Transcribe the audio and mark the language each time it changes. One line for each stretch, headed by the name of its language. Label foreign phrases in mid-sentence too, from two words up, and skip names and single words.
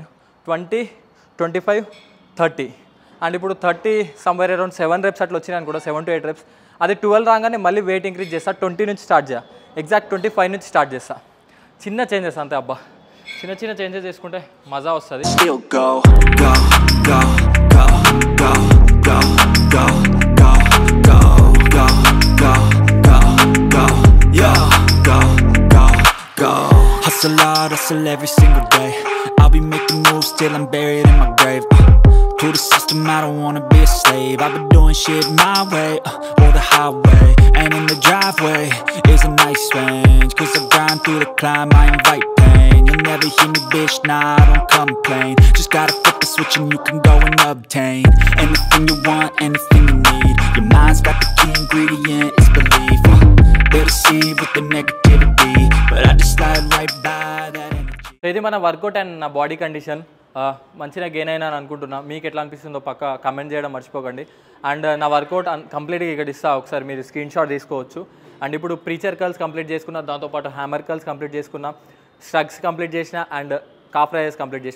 Telugu: 20, 25, 30 అండ్ ఇప్పుడు 30
English: somewhere around
Telugu: 7 reps అట్లా వచ్చినాయి అనుకుంటా,
English: 7 to 8 reps.
Telugu: అది 12 రాగానే మళ్ళీ
English: weight increase
Telugu: చేస్తా, 20 నుంచి స్టార్ట్ చేయ, ఎగ్జాక్ట్ 25 నుంచి స్టార్ట్ చేస్తా. చిన్న చేంజెస్ అంతే అబ్బా, చిన్న చిన్న చేంజెస్ చేసుకుంటే మజా వస్తుంది.
English: Still go, go, go, go, go, go, go, go, go, go, go, go, go, yo, go, go, go. Hustle hard, hustle every single day. I'll be making moves till I'm buried in my grave. To the system, I don't wanna be a slave. I've been doing shit my way, or the highway. And in the driveway is a nice range, 'cause I grind through the climb, I invite pain. You'll never hear me, bitch, nah, I don't complain. Just gotta flip the switch and you can go and obtain anything you want, anything you need. Your mind's got the key ingredient, it's belief. They deceive with the negativity, but I just slide right by that energy.
Telugu: ఇది మన వర్కౌట్ అండ్ నా
English: body condition.
Telugu: మంచిగా గెయిన్ అయినా అని అనుకుంటున్నా. మీకు ఎట్లా అనిపిస్తుందో పక్క కమెంట్ చేయడం మర్చిపోకండి. అండ్ నా వర్కౌట్ కంప్లీట్గా ఇక్కడ ఇస్తా, ఒకసారి మీరు
English: screen shot
Telugu: తీసుకోవచ్చు. అండ్ ఇప్పుడు
English: preacher curls complete
Telugu: చేసుకున్నా, దాంతోపాటు
English: hammer curls complete
Telugu: చేసుకున్నా,
English: shrugs complete
Telugu: చేసిన, అండ్
English: calf raises complete
Telugu: చేసిన.